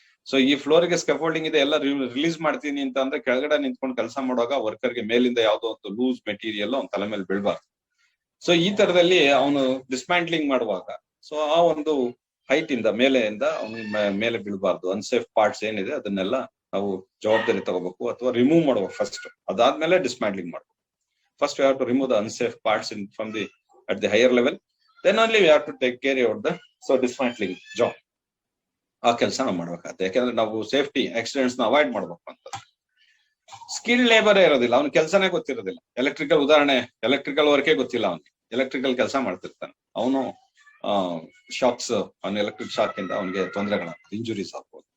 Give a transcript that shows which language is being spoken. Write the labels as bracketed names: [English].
[Kannada] So ಈ ಫ್ಲೋರ್ಗೆ scaffolding ಇದೆ, ಎಲ್ಲ ರಿಲೀಸ್ ಮಾಡ್ತೀನಿ ಅಂತ ಅಂದ್ರೆ ಕೆಳಗಡೆ ನಿಂತ್ಕೊಂಡು ಕೆಲಸ ಮಾಡುವಾಗ ವರ್ಕರ್ಗೆ ಮೇಲಿಂದ ಯಾವ್ದೋ ಒಂದು ಲೂಸ್ ಮೆಟೀರಿಯಲ್ ಅವ್ನ ತಲೆ ಮೇಲೆ ಬೀಳ್ಬಾರ್ದು. ಸೊ ಈ ತರದಲ್ಲಿ ಅವನು ಡಿಸ್ಮ್ಯಾಂಟ್ಲಿಂಗ್ ಮಾಡುವಾಗ ಸೊ ಆ ಒಂದು ಹೈಟ್ ಇಂದ ಮೇಲೆಯಿಂದ ಅವನ ಮೇಲೆ ಬೀಳ್ಬಾರ್ದು. ಅನ್ಸೇಫ್ ಪಾರ್ಟ್ಸ್ ಏನಿದೆ ಅದನ್ನೆಲ್ಲ ನಾವು ಜವಾಬ್ದಾರಿ ತಗೋಬೇಕು ಅಥವಾ ರಿಮೂವ್ ಮಾಡ್ಬೇಕು ಫಸ್ಟ್. ಅದಾದ್ಮೇಲೆ ಡಿಸ್ಮ್ಯಾಂಟ್ಲಿಂಗ್ ಮಾಡ್ಬೇಕು. [English] First we have to remove the unsafe parts from at the higher level. Then only we have to take care of the dismantling job. [Kannada] ಆ ಕೆಲಸ ನಾವು ಮಾಡ್ಬೇಕಾಗುತ್ತೆ. ಯಾಕಂದ್ರೆ ನಾವು ಸೇಫ್ಟಿ ಆಕ್ಸಿಡೆಂಟ್ಸ್ ನ ಅವಾಯ್ಡ್ ಮಾಡ್ಬೇಕು ಅಂತ. ಸ್ಕಿಲ್ ಲೇಬರ್ ಇರೋದಿಲ್ಲ, ಅವ್ನ ಕೆಲಸನೇ ಗೊತ್ತಿರೋದಿಲ್ಲ. ಎಲೆಕ್ಟ್ರಿಕಲ್ ವರ್ಕೇ ಗೊತ್ತಿಲ್ಲ ಅವನಿಗೆ. ಎಲೆಕ್ಟ್ರಿಕಲ್ ಕೆಲಸ ಮಾಡ್ತಿರ್ತಾನೆ ಅವನು. ಶಾಕ್ಸ್, ಅವನ ಎಲೆಕ್ಟ್ರಿಕ್ ಶಾಕ್ ಇಂದ ಅವನಿಗೆ ತೊಂದರೆಗಳ ಇಂಜುರೀಸ್ ಆಗ್ಬೋದು.